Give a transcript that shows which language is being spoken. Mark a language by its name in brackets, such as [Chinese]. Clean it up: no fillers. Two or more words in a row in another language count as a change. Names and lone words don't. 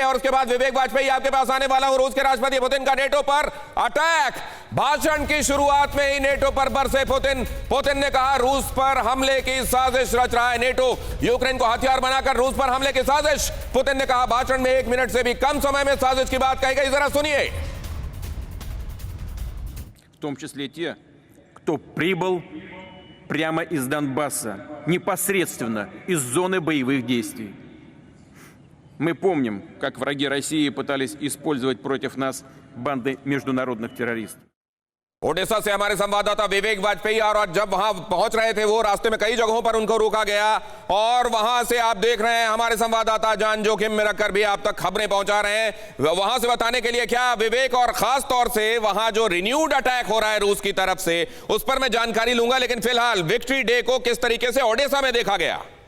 [Hindi] और उसके बाद विवेक वाजपेयी आपके पास आने वाला हूं। रूस के राष्ट्रपति पुतिन का नेटो पर अटैक। भाषण की शुरुआत में ही नेटो पर बरसे पुतिन। पुतिन ने कहा रूस पर हमले की साजिश रच रहा है नेटो, यूक्रेन को हथियार बनाकर रूस पर हमले की साजिश। पुतिन ने कहा भाषण में 1 मिनट से भी कम समय में साजिश की बात कही गई। जरा सुनिए। [Russian] В том числе те, кто прибыл прямо из Донбасса, непосредственно из зоны боевых действий. Мы помним, как враги России пытались использовать против нас банды международных террористов. [Hindi] ओडिशा से हमारे संवाददाता विवेक वाजपेयी, और जब वहां पहुंच रहे थे वो रास्ते में कई जगहों पर उनको रोका गया, और वहां से आप देख रहे हैं हमारे संवाददाता जान जोखिम में रखकर भी आप तक खबरें पहुंचा रहे हैं। वहां से बताने के लिए क्या विवेक, और खास तौर से वहां जो [English] renewed attack [Hindi] हो रहा है रूस की तरफ से, उस पर मैं जानकारी लूंगा, लेकिन फिलहाल विक्ट्री डे को किस तरीके से ओडिशा में देखा गया?